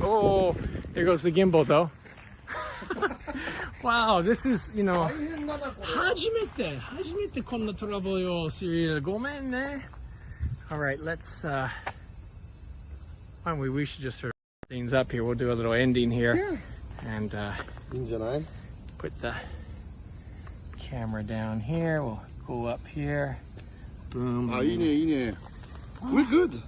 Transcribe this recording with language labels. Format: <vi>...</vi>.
<en>Oh, there goes the gimbal though. Wow, this is,</en> <ja>大変だな、これ。初めてこんなトラブルよ、Cyril. ごめんね.</ja> <en>All right, let's why don't we should just sort of things up here. We'll do a little ending here. Yeah. And</en> <ja>いいんじゃない?</ja> <en>put the camera down here. We'll go up here. Boom.</en> <ja>あ、いいね、いいね.</ja> <en>We're good.</en>